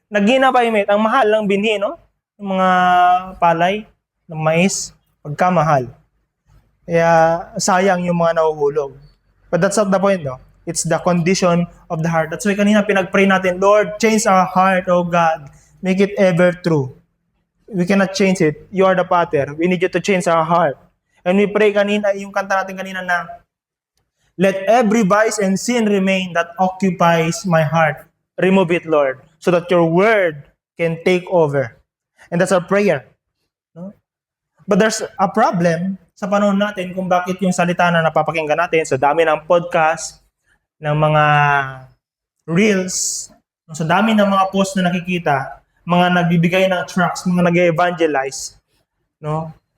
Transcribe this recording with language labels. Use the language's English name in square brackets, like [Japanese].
[Filipino] Nagina pa yung ang mahal ng binhi, no? Yung mga palay, ng mais, pagkamahal. Kaya sayang yung mga nahuhulog. [English] But that's not the point, no? It's the condition of the heart. That's why [Filipino] kanina pinag-pray natin, [English] Lord, change our heart, O God. Make it ever true. We cannot change it. You are the Father. We need you to change our heart. And we pray [Filipino] kanina, yung kanta natin kanina na, [English] let every vice and sin remain that occupies my heart. Remove it, Lord, so that your word can take over. And that's our prayer. No? But there's a problem [Filipino] sa panahon natin kung bakit yung salita na napapakinggan natin sa dami ng podcast, ng mga reels, sa dami ng mga post na nakikita, mga nagbibigay ng tracts, mga nag-evangelize, no?